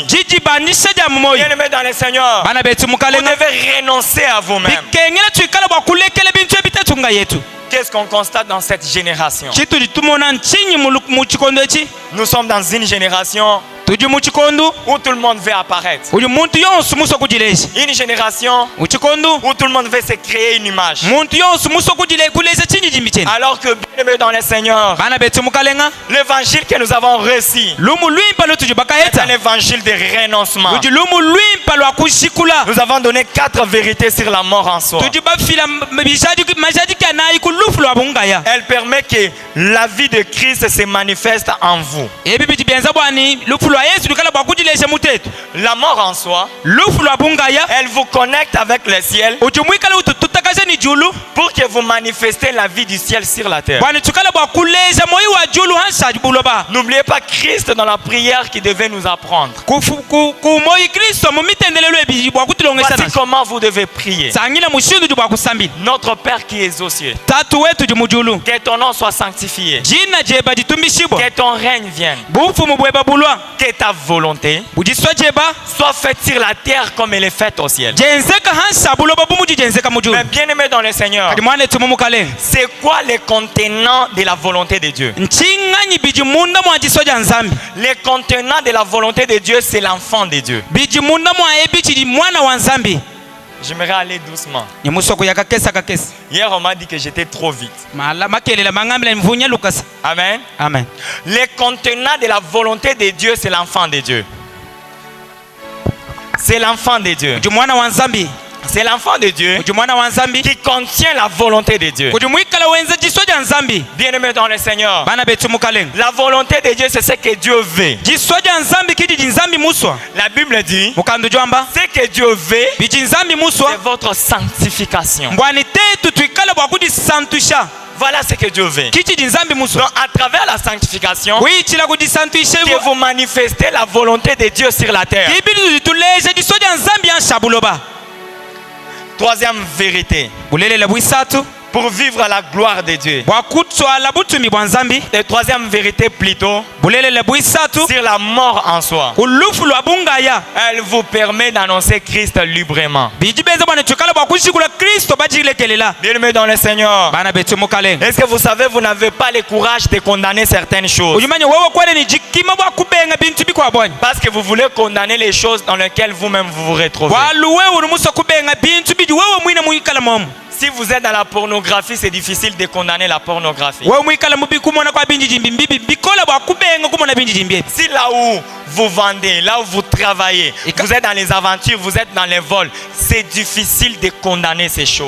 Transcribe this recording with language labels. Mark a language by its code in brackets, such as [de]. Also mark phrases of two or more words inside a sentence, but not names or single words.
[fr] Bien-aimés dans le Seigneur, vous devez renoncer à vous-même. Qu'est-ce qu'on constate dans cette génération? Nous sommes dans une génération [lu] tuli muchikondo [fr] où tout le monde veut apparaître. [lu] uli muntu yonse muso kujilesha [fr] Une génération [lu] uchikondo [fr] où tout le monde veut se créer une image. [lu] muntu yonse muso kuleza chinyi jimbicheni [fr] Alors que bien-aimés dans le Seigneur, [lu] bana betu mukalenga [fr] l'évangile que nous avons reçu [lu] lumu lwimpa lutuju [fr] est [lu] bakaheta [fr] un évangile de renoncement. [lu] luju lumu lwimpa lwa kushikula [fr] Nous avons donné 4 vérités sur la mort en soi. [lu] tuju bafila majadi kanayi kulufu lwa bungaya [fr] Elle permet que la vie de Christ se manifeste en vous. [lu] ebi biti byenza bwani lufu lwa yesu lukala bwa kujilesha mutetu [fr] La mort en soi, [lu] lufu lwa bungaya [fr] elle vous connecte avec le ciel [lu] uju mwikala ututakasha ni julu [fr] pour que vous manifestez la vie du ciel sur la terre. [lu] bwani tukala bwa kulesha moyi wa julu hansa buloba [fr] N'oubliez pas Christ dans la prière qui devait nous apprendre. [lu] kumoyi kristo mumitendelelo ebi bwa kutilongesa [fr] Voici [lu] naso [fr] comment vous devez prier. [lu] sangila mushindu bwa kusambila [fr] Notre Père qui es aux cieux, [lu] tatu wetu ju mujulu [fr] que ton nom soit sanctifié, [lu] jina jeba jitumbishibwa [fr] que ton règne vienne, [lu] bufumu bweba bulwa [fr] que ta volonté [lu] bujiswa jeba [fr] soit faite sur la terre comme elle est faite au ciel. [lu] jenzeka hansa buloba bumuji jenzeka mujulu [fr] Mais bien-aimés dans le Seigneur, [lu] kadi mwane tumumukalenga [fr] c'est quoi les contenants de la volonté de Dieu? [lu] nchinganyi biji munda mwa jiswa ja nzambi [fr] Les contenants de la volonté de Dieu, c'est l'enfant de Dieu. [lu] biji munda mwa ebi chili mwana wa nzambi [fr] J'aimerais aller doucement. [lu] nyemusoko yakakesa kakesa [fr] Hier, on m'a dit que j'étais trop vite. [lu] makelela mangambila mvunya lukasa [fr] Amen. [lu] amen [fr] Les contenants de la volonté de Dieu, c'est l'enfant de Dieu. C'est l'enfant de Dieu. [lu] uju mwana wa nzambi [fr] C'est l'enfant de Dieu [lu] uju mwana wa nzambi [fr] qui contient la volonté de Dieu. [lu] uju mwikala wenza jiswa ja nzambi [fr] Bien-aimés dans le Seigneur, [lu] bana betu mukalenga [fr] la volonté de Dieu, c'est ce que Dieu veut. [lu] jiswa ja nzambi kiji jinzambi muswa [fr] La Bible dit, [lu] mukandu jwamba [fr] ce que Dieu veut, [lu] biji nzambi [fr] c'est [lu] muswa [fr] votre sanctification. [lu] mbwani tetu twikala bwa kujisantusha [fr] Voilà ce que Dieu veut. [lu] kichi jinzambi muswa [fr] Donc, à travers la sanctification, [lu] wichila kujisantusha [fr] que vous manifestez la volonté de Dieu sur la terre. [lu] ibili tulesha jiswa ja nzambi yansha buloba [fr] Troisième vérité, [lu] bulelela bwisatu [fr] pour vivre la gloire de Dieu. [lu] bwa kutswala butumi bwa nzambi [fr] Et troisième vérité plutôt, [lu] bulelela bwisatu [fr] sur la mort en soi. [lu] ulufu lwa bungaya [fr] Elle vous permet d'annoncer Christ librement. [lu] biji benza bwana tukala bwa kushikula kristo bajilekelela [fr] Bien-aimés dans le Seigneur, [lu] bana betu mukalenga [fr] est-ce que vous savez, vous n'avez pas le courage de condamner certaines choses [lu] uyumanya wewe kwene ni jikima bwa kubenga bintu bikwa bwanya [fr] parce que vous voulez condamner les choses dans lesquelles vous-même vous vous retrouvez. [lu] walu wewe unumusa kubenga bintu biji wewe mwine mwikala momo [fr] Si vous êtes dans la pornographie, c'est difficile de condamner la pornographie. [lu] wewe mwikala mubi kumona kwa binji jimbi mbibi bikola bwa kubenga kumona binji jimbi [fr] Si là où vous vendez, là où vous travaillez, vous êtes dans les aventures, vous êtes dans les vols, c'est difficile de condamner ces choses.